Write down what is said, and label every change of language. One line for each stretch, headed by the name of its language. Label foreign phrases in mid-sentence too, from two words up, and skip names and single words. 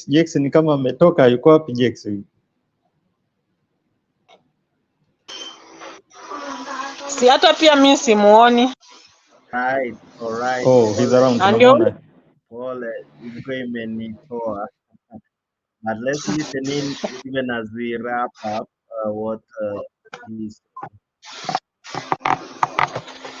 Swahili: Jex ni kama ametoka, yuko wapi Jex? Si hata pia mimi simuoni.
English: Right, all right. Oh, he's around.
Swahili: Ndio. Pole, ilikuwa imenitoa.
English: But let's listen in even as we wrap up what he's.